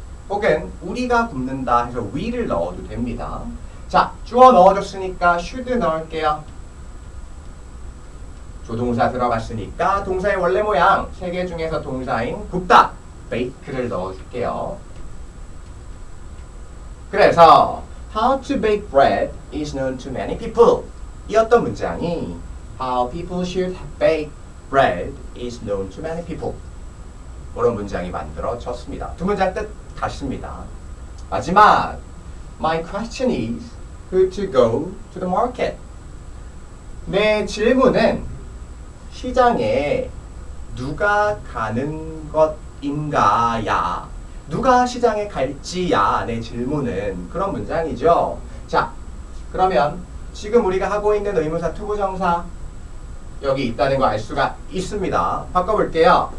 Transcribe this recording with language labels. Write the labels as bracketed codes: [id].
[ko] 혹은 우리가 굽는다 해서 we를 넣어도 됩니다. 자, 주어 넣어줬으니까 should 넣을게요. 조동사 들어갔으니까 동사의 원래 모양 세 개 중에서 동사인 굽다, bake를 넣어줄게요. [en] 그래서 How to bake bread is known to many people. [ko] 이었던 문장이 [en] How people should bake bread is known to many people. [ko] 그런 문장이 만들어졌습니다. 두 문장 뜻 같습니다. [en] 마지막 My question is who to go to the market. [ko] 내 질문은 시장에 누가 가는 것인가야. 누가 시장에 갈지야. 내 질문은 그런 문장이죠. 자, 그러면 지금 우리가 하고 있는 의문사 투부정사 여기 있다는 거 알 수가 있습니다. 바꿔볼게요.